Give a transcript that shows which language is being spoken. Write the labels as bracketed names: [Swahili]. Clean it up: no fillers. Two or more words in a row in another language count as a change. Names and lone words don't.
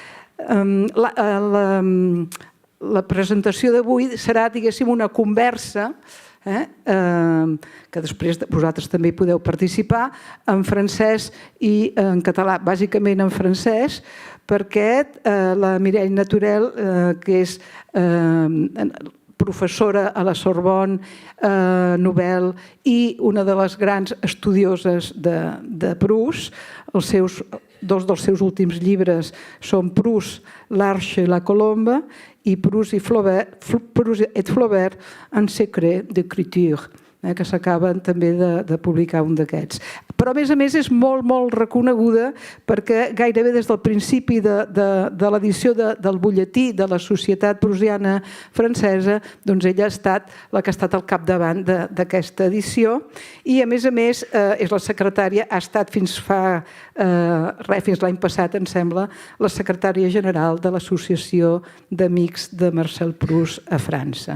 [Catalan] La presentació d'avui serà, diguéssim, una conversa que després vosaltres també hi podeu participar, en francès i en català, bàsicament en francès, perquè la Mireille Naturel, que és professora a la Sorbonne, Nobel i una de les grans estudioses de Proust, dos dels seus últims llibres són Proust, l'Arche i la Colombe, i Proust et Flaubert en secret d'écriture, que s'acaben també de publicar un d'aquests. Però, a més, és molt reconeguda perquè gairebé des del principi de l'edició del butlletí de la Societat Proustiana Francesa, doncs ella ha estat la que ha estat al capdavant d'aquesta edició i, a més, és la secretària, ha estat fins l'any passat, em sembla, la secretària general de l'Associació d'Amics de Marcel Proust a França.